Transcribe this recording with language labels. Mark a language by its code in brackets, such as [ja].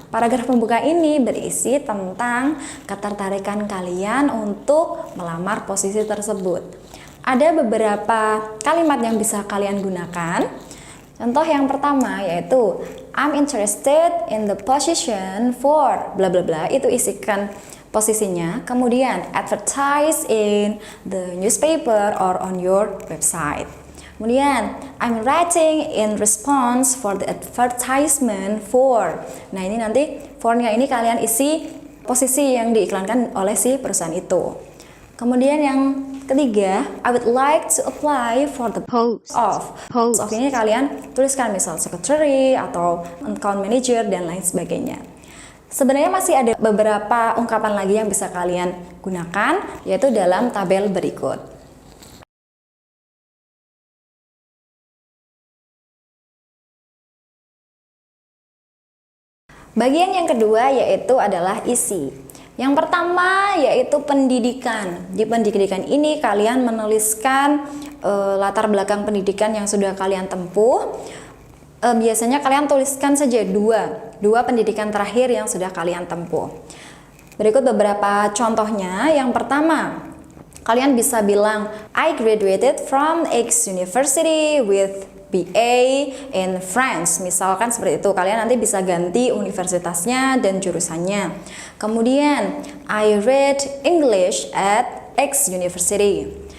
[id] Paragraf pembuka ini berisi tentang ketertarikan kalian untuk melamar posisi tersebut. Ada beberapa kalimat yang bisa kalian gunakan. Contoh yang pertama yaitu [en] I'm interested in the position for bla bla bla, [id] itu isikan posisinya. Kemudian [en] advertise in the newspaper or on your website. [id] Kemudian [en] I'm writing in response for the advertisement for. [id] Nah, ini nanti for-nya ini kalian isi posisi yang diiklankan oleh si perusahaan itu. Kemudian yang ketiga, [en] I would like to apply for the post of. Post of [id] ini kalian tuliskan misal secretary atau account manager dan lain sebagainya. Sebenarnya masih ada beberapa ungkapan lagi yang bisa kalian gunakan, yaitu dalam tabel berikut. Bagian yang kedua yaitu adalah isi. Yang pertama yaitu pendidikan. Di pendidikan ini kalian menuliskan latar belakang pendidikan yang sudah kalian tempuh. Biasanya kalian tuliskan saja dua pendidikan terakhir yang sudah kalian tempuh. Berikut beberapa contohnya. Yang pertama, kalian bisa bilang [en] I graduated from X University with BA in France. [id] Misalkan seperti itu. Kalian nanti bisa ganti universitasnya dan jurusannya. Kemudian [en] I read English at X University.